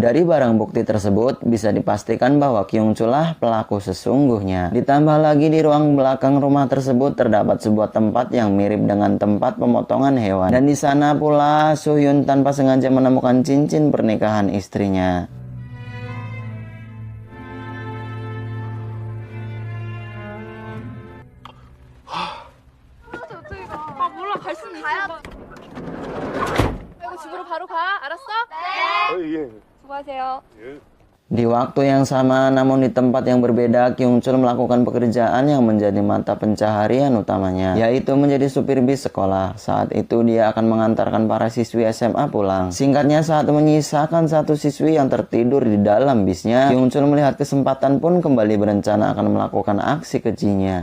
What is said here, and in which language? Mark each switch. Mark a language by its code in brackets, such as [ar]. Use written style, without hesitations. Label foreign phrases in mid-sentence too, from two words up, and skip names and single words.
[id] Dari barang bukti tersebut bisa dipastikan bahwa Kyung Chul lah pelaku sesungguhnya. Ditambah lagi di ruang belakang rumah tersebut terdapat sebuah tempat yang mirip dengan tempat pemotongan hewan. Dan di sana pula Sohyun tanpa sengaja menemukan cincin pernikahan istrinya. [ko] 아 몰라 갈 수는 가야. 이거 집으로 바로 가. 알았어? 네. 예. 수고하세요. 예. [id] Di waktu yang sama, namun di tempat yang berbeda, Kyung Chul melakukan pekerjaan yang menjadi mata pencaharian utamanya, yaitu menjadi supir bis sekolah. Saat itu dia akan mengantarkan para siswi SMA pulang. Singkatnya, saat menyisakan satu siswi yang tertidur di dalam bisnya, Kyung Chul melihat kesempatan pun kembali berencana akan melakukan aksi kejinya.